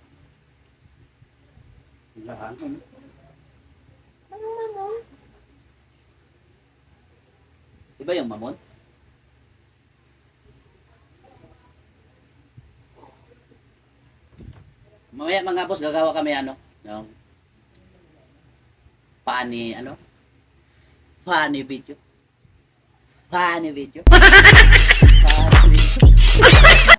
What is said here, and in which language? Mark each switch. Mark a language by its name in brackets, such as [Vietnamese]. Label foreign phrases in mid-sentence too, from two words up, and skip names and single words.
[Filipino] Lahat. Parang mamon. Iba yung mamon? Mamaya mga boss, gagawa kami ano? No? Funny, ano? [English] Funny video. Funny video. Funny video.